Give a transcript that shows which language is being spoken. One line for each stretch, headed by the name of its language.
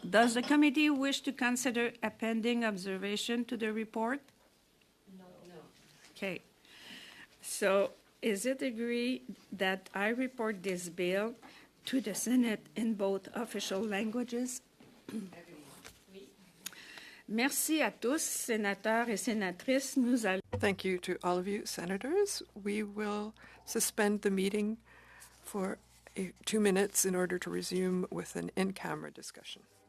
English: Does the committee wish to consider a pending observation to the report? No. Okay. So is it agreed that I report this bill to the Senate in both official languages?
French: Merci à tous, sénateurs et sénatrices. Nous allons...
English: Thank you to all of you, senators. We will suspend the meeting for 2 minutes in order to resume with an in-camera discussion.